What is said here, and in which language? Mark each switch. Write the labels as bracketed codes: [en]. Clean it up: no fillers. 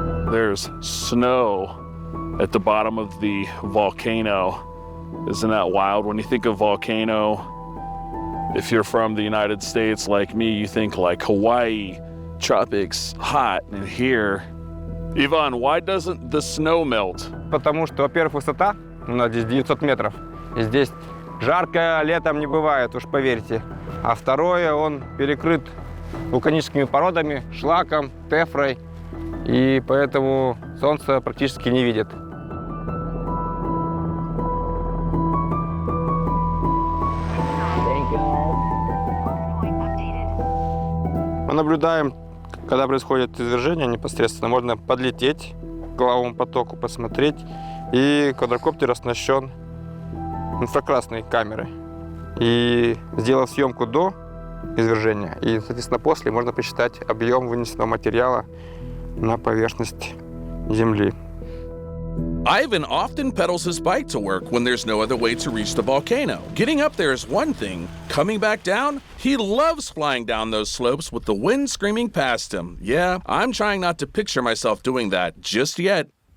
[en] There's snow at the bottom of the volcano. Isn't that wild? When you think of volcano, if you're from the United States like me, you think like Hawaii, tropics, hot, and here. Ivan, why doesn't the snow melt? [ru] Потому что, во-первых, высота, у нас здесь 900 метров, и здесь жарко летом не бывает, уж поверьте. А второе, он перекрыт вулканическими породами, шлаком, тефрой, и поэтому солнце практически не видит. Мы наблюдаем, когда происходит извержение непосредственно, можно подлететь к лавовому потоку, посмотреть, и квадрокоптер оснащен инфракрасной камерой. И сделав съемку до извержения, и, соответственно, после можно посчитать объем вынесенного материала на поверхность Земли. [en] Ivan often pedals his bike to work when there's no other way to reach the volcano. Getting up there is one thing. Coming back down, he loves flying down those slopes with the wind screaming past him. Yeah, I'm trying not to picture myself doing that just yet.